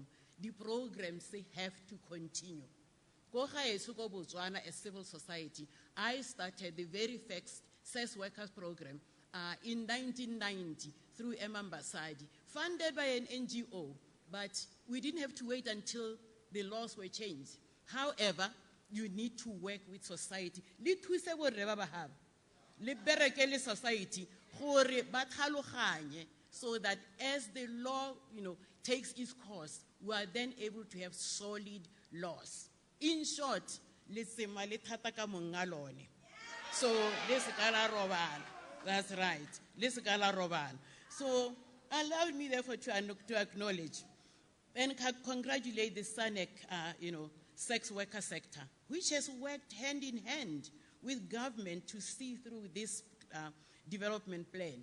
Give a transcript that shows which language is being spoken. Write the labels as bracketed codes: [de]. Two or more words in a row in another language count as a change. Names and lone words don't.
[en] The programs, they have to continue. As civil society, I started the very first sex workers program in 1990 through Emma Mbasadi, funded by an NGO, But we didn't have to wait until the laws were changed. However, you need to work with society. [tn] Le thuse borre ba ba habo. Le bereke le society gore ba tlhaloganye, [en] so that as the law, takes its course, we are then able to have solid laws. In short, let's say [tn] male thata ka monga lone. [en] So let's [tn] kala robala. [en] That's right. Let's [tn] kala robala. [en] So allow me therefore to acknowledge and congratulate the SANAC, sex worker sector, which has worked hand in hand with government to see through this development plan.